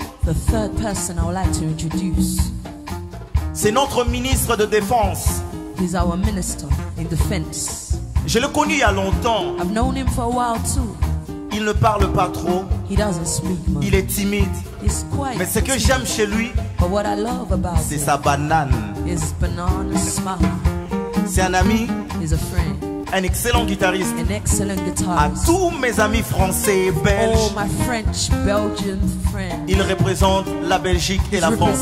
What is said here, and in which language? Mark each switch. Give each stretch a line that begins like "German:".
English: the third person I would like to introduce
French: c'est notre ministre de Défense.
English: is our minister in defense.
French: Je l'ai connu il y a longtemps.
English: I've known him for a while too.
French: Il ne parle pas trop.
English: He doesn't speak much.
French: Il est timide.
English: He's quiet.
French: Mais ce que j'aime chez lui,
English: But what I love about
French: c'est
English: him
French: sa banane.
English: is banana smile.
French: C'est un ami,
English: He's a friend,
French: un excellent guitariste.
English: an excellent
French: À
English: guitarist.
French: tous mes amis français et
English: All
French: belges,
English: my French, Belgian friends
French: il représente la Belgique et la France.